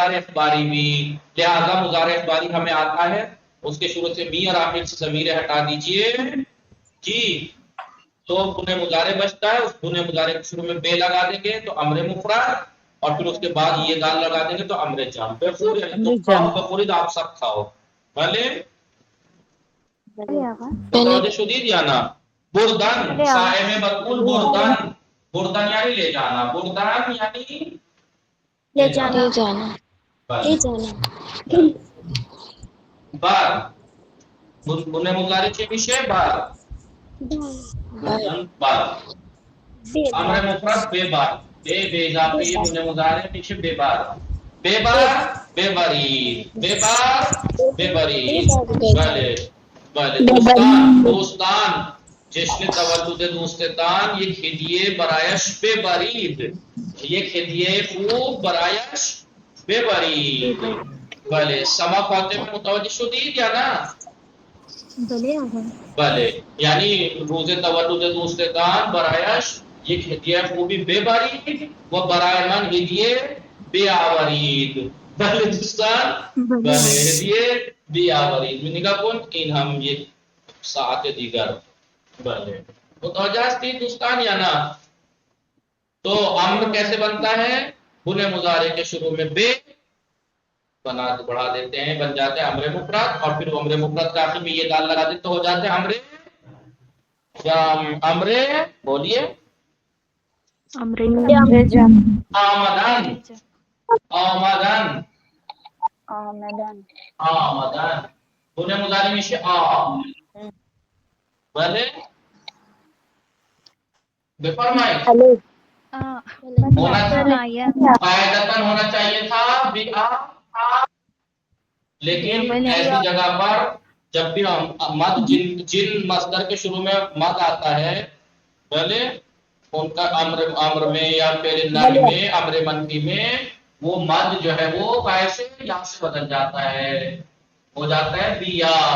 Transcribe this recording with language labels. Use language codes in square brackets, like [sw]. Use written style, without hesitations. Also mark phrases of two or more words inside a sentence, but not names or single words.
[ur] مضارع اخباری بھی، لہذا مضارع اخباری ہمیں آتا ہے، اس کے شروع سے می اور آخر سے ضمیر ہٹا دیجئے جی، تو بنے مضارع بچتا ہے، اس بنے مضارع کے شروع میں بے لگا دیں گے تو امر مفرد، اور پھر اس کے بعد یہ دال لگا دیں گے تو امر جام، بفور یعنی تم کھاؤ، بفورید آپ سب کھاؤ، بھلے [fa] متوجہ شدید [ur] یا نا؟ بردن، صائم مقبول، بردن، بردن یعنی لے جانا، بردن یعنی لے جانا، لے بس جانا، [fa] بار بنے مضارع چه میشه؟ بار، بردن بار، امر مفرد بے بار، بے اضافه یہ بنے مضارع میشه بے بار، بے بار بے برید، بے بار بے برید، بله بله. دوستان، دوستان، جشن تولد دوستان یک هدیه برایش ببرید، یک هدیه خوب برایش ببرید. بله. سما فاطمه متوجه شدید یا نه؟ بله، یعنی روز تولد دوستان برایش یک هدیه خوبی ببرید و برای من هدیه بیاورید. بله دوستان، بله هدیه بیاورید. نگاه کن این هم یک ساعت دیگر. بله متوجہ ہستی دوستان یا نا؟ [ur] تو امر کیسے بنتا ہے؟ بنے مضارع کے شروع میں بے بنا بڑھا دیتے ہیں، بن جاتے ہیں امر مفرد، اور پھر امر مفرد کا آخر میں یہ دال لگا دیتے تو ہو جاتے ہیں امر جام. امر بولیے جام. [fa] آمدن، آمدن، آمدن، بنے مضارع میشه آ. بله بفرمائیں. [ur] ہونا چاہیے، قاعدتاً ہونا چاہیے تھا بِآ، لیکن ایسی جگہ پر جب بھی مد جن مصدر کے شروع میں مد آتا ہے، بھلے ان کا امر میں یا پھر نن میں، امر منفی میں، وہ مد جو ہے وہ قائد سے یا سے بدل جاتا ہے، ہو جاتا ہے بیا.